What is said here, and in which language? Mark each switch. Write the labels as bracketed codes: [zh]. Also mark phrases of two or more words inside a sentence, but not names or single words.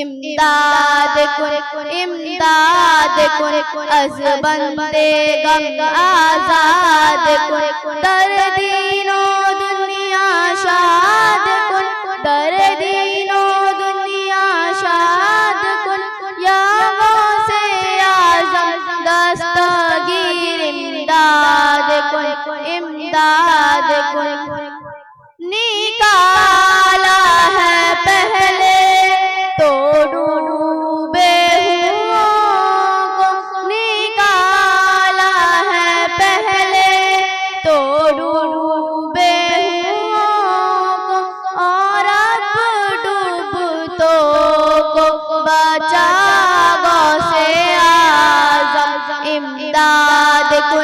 [fa] امداد کن امداد کن از بند غم آزاد کن در دین و دنیا شاد کن در دین و دنیا شاد کن یا غوث اعظم دستگیر امداد [ur] کن نکالا ہے پہلے تو ڈوبے ہوؤں کو، نکالا ہے پہلے تو ڈوبے ہوؤں کو، اور اب ڈوبتوں کو بچا غوث اعظم امداد